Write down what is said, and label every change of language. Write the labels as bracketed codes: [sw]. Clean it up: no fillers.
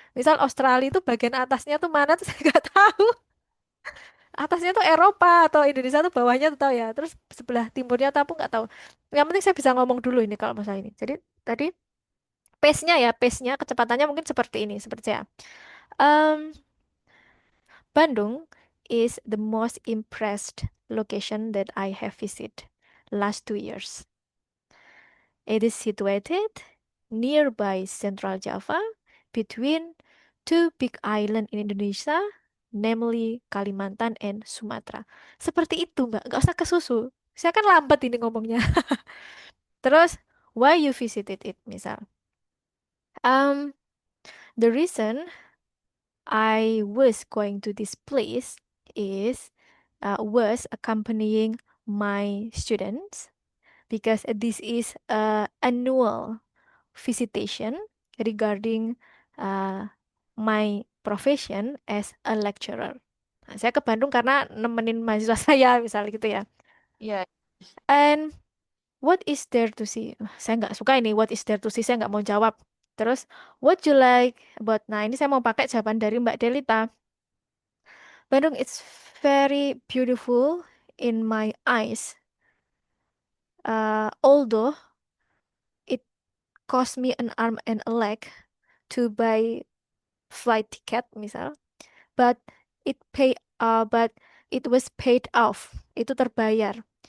[id] Misal Australia itu bagian atasnya tuh mana tuh saya nggak tahu. Atasnya tuh Eropa atau Indonesia tuh bawahnya tuh tahu ya. Terus sebelah timurnya tuh aku nggak tahu. Yang penting saya bisa ngomong dulu ini kalau masalah ini. Jadi tadi pace-nya ya, pace-nya kecepatannya mungkin seperti ini, seperti saya. [en] Um, Bandung is the most impressed location that I have visited last 2 years. It is situated nearby Central Java between two big island in Indonesia, namely Kalimantan and Sumatera. [id] Seperti itu, Mbak. Nggak usah kesusu. Saya kan lambat ini ngomongnya. [en] Terus, why you visited it, misal. Um, the reason I was going to this place is was accompanying my students because this is a annual visitation regarding uh, my profession as a lecturer. [id] Nah, saya ke Bandung karena nemenin mahasiswa saya, misalnya gitu ya. Iya. [en] And what is there to see? [id] Saya nggak suka ini, [en] what is there to see, [id] saya nggak mau jawab. Terus, [en] what you like about, [id] nah ini saya mau pakai jawaban dari Mbak Delita. [en] Bandung it's very beautiful in my eyes. Although it cost me an arm and a leg to buy flight ticket misal, but but it was paid off. [id] Itu terbayar.